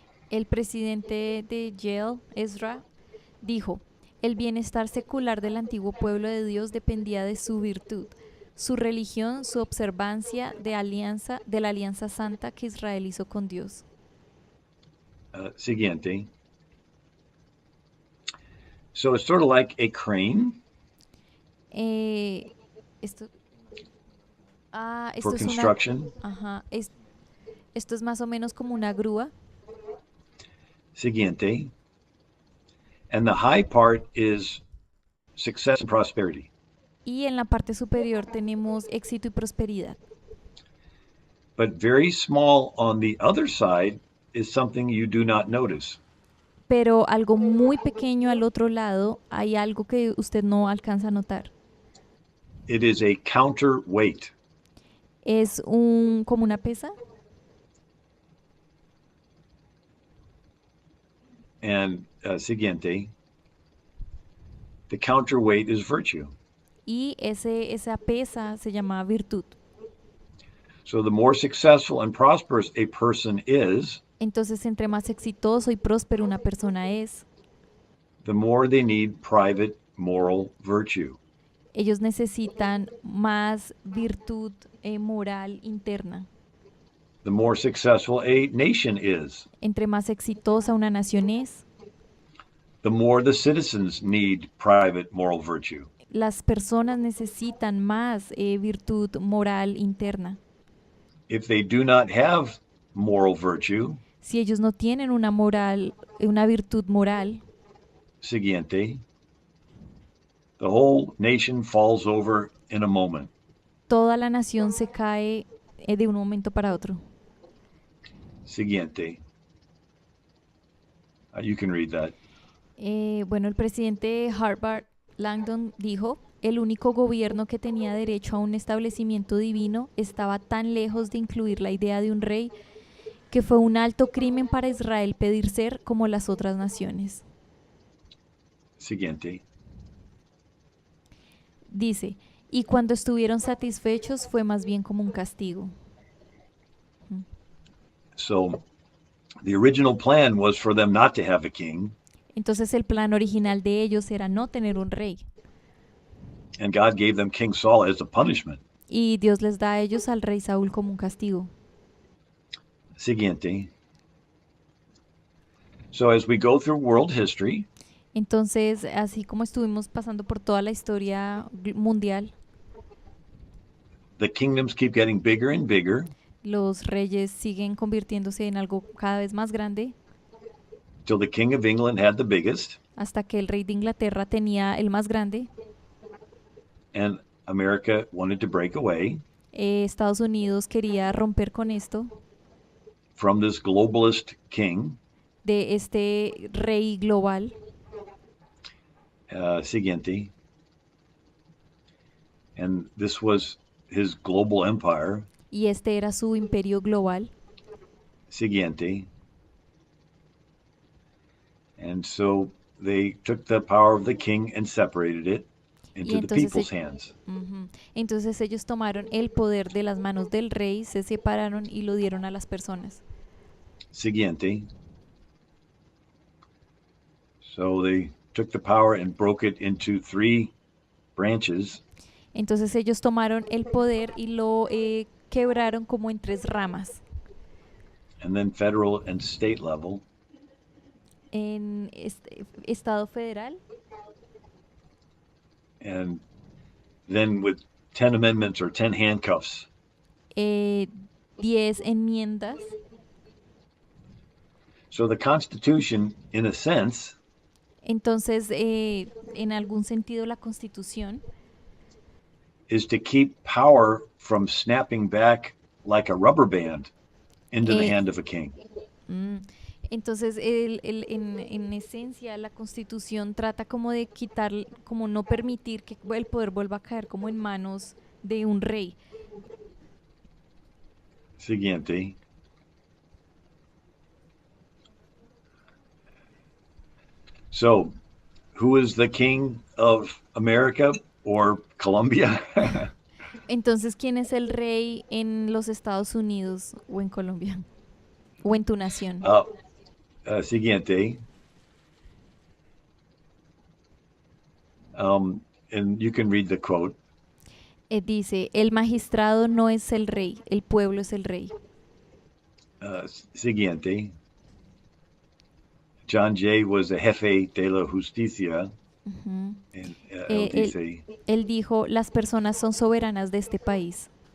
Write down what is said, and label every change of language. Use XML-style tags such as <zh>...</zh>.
<es>El presidente de Yale, Ezra, dijo, el bienestar secular del antiguo pueblo de Dios dependía de su virtud, su religión, su observancia de la alianza santa que Israel hizo con Dios. Siguiente.</es> <en>So it's sort of like a crane</en> <es>Eh, esto,</es> <en>for</en> <es>esto es una,</es> <en>construction.</en> <es>ajá, esto es más o menos como una grúa. Siguiente.</es> <en>And the high part is success and prosperity.</en> <es>Y en la parte superior tenemos éxito y prosperidad.</es> <en>But very small on the other side is something you do not notice.</en> <es>Pero algo muy pequeño al otro lado, hay algo que usted no alcanza a notar.</es> <en>It is a counterweight.</en> <es>Es como una pesa And siguiente.</es> <en>The counterweight is virtue.</en> <es>y esa pesa se llama virtud.</es> <en>So the more successful and prosperous a person is,</en> <es>Entonces, entre más exitoso y próspero una persona es,</es> <en>the more they need private moral virtue.</en> <es>ellos necesitan más virtud moral interna.</es> <en>The more successful a nation is,</en> <es>Entre más exitosa una nación es,</es> <en>the more the citizens need private moral virtue.</en> <es>las personas necesitan más virtud moral interna.</es> <en>If they do not have moral virtue,</en> <es>Si ellos no tienen una virtud moral,</es> <en>siguiente, the whole nation falls over in a moment.</en> <es>toda la nación se cae de un momento para otro. Siguiente.</es> <en>You can read that.</en> <es>Bueno, el presidente de Harvard, Langdon, dijo, el único gobierno que tenía derecho a un establecimiento divino estaba tan lejos de incluir la idea de un rey que fue un alto crimen para Israel pedir ser como las otras naciones. Siguiente. Dice, y cuando estuvieron satisfechos fue más bien como un castigo.</es> <en>So the original plan was for them not to have a king,</en> <es>Entonces el plan original de ellos era no tener un rey.</es> <en>and God gave them King Saul as a punishment.</en> <es>Y Dios les da a ellos al rey Saúl como un castigo. Siguiente.</es> <en>So as we go through world history,</en> <es>Entonces, así como estuvimos pasando por toda la historia mundial,</es> <en>the kingdoms keep getting bigger and bigger,</en> <es>los reyes siguen convirtiéndose en algo cada vez más grande,</es> <en>till the King of England had the biggest,</en> <es>hasta que el rey de Inglaterra tenía el más grande.</es> <en>and America wanted to break away</en> <es>Estados Unidos quería romper con esto,</es> <en>from this globalist king.</en> <es>de este rey global. Siguiente.</es> <en>And this was his global empire.</en> <es>Y este era su imperio global. Siguiente.</es> <en>And so they took the power of the king and separated it</en> <es>Y</es> <en>into the</en> <es>entonces,</es> <en>people's hands.</en> <es>entonces ellos tomaron el poder de las manos del rey, se separaron y lo dieron a las personas. Siguiente.</es> <en>So they took the power and broke it into three branches.</en> <es>Entonces ellos tomaron el poder y lo quebraron como en tres ramas.</es> <en>And then federal and state level.</en> <es>En Estado federal,</es> <en>And then with 10 amendments or 10 handcuffs,</en> <es>10 enmiendas.</es> <en>so the Constitution, in a sense,</en> <es>Entonces, en algún sentido, la Constitución</es> <en>is to keep power from snapping back like a rubber band into the Eh, hand of a king.</en> <es>Entonces, en esencia, la Constitución trata como de quitar, como no permitir que el poder vuelva a caer como en manos de un rey. Siguiente.</es> <en>So, who is the king of America or Colombia?</en> <es>Entonces, ¿quién es el rey en los Estados Unidos o en Colombia? O en tu nación. Siguiente.</es> <en>And you can read the quote.</en> <es>Dice, el magistrado no es el rey, el pueblo es el rey. Siguiente.</es> <en>John Jay was the</en> <es>jefe de la justicia. Ujú. Él Él, dice, él dijo, las personas son soberanas de este país.</es>